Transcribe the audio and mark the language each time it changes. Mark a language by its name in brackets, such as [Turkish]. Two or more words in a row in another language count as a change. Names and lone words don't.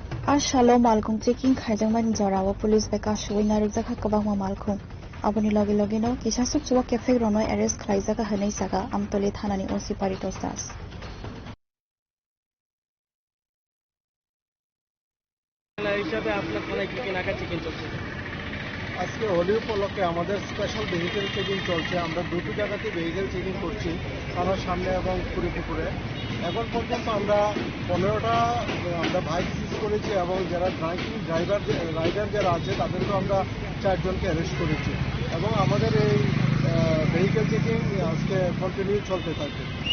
[Arabic] سلام عليكم [Kok Borok] checking khaijang man jarawa police beka shoi narik jaka kabang malkhum aboni loge loge no kisa suk chuwa cafe rono arrest khlaijaka hanai saka amtole thanani OC Paritos Das [Bangla] হিসাবে আপনার থানায় কি কি নাকা চেকিং চলছে? আজকে হোলি উপলক্ষে আমাদের [English] special vehicle checking [Bangla] চলছে। আমরা দুটো জায়গাতে [English] vehicle checking [Bangla] করছি, থানার সামনে এবং পুকুরে। এখন পর্যন্ত আমরা 15টা আমরা [English] bike seize [Bangla] করেছি এবং যারা রাইডার যারা আছে তাদেরকেও আমরা 4 জনকে অ্যারেস্ট করেছি এবং আমাদের এই [English] vehicle checking [Bangla] আজকে কন্টিনিউ চলতে থাকবে।